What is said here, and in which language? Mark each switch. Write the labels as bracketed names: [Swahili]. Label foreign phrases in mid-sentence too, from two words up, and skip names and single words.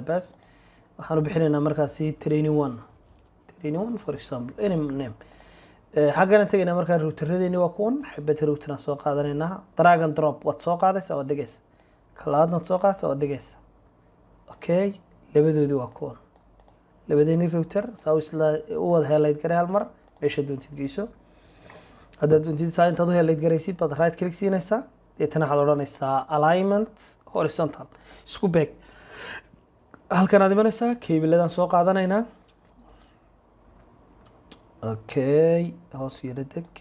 [Somali] bas waxaan bixinaynaa markaasi [English] training 1 for example any name [Somali] xagana tagayna markaa routerradeeni waa kuwan xibad router aan soo qaadanaynaa [English] drag and drop [Somali] waad soo qaadaysaa waad dhigaysaa kalaadna soo qaadaysaa waad dhigaysaa okay labadoodii waa kuwan labadeeni router saa u wada highlight garay hal mar meesha doontid geyso haddaad doontid saa intaad u highlight garaysid baad [English] right click [Somali] siinaysaa deetana waxaad odhanaysaa [English] alignment horizontal [Somali] isku beeg halkan aad imanaysaa cableadaan soo qaadanaynaa okay hoos yara deg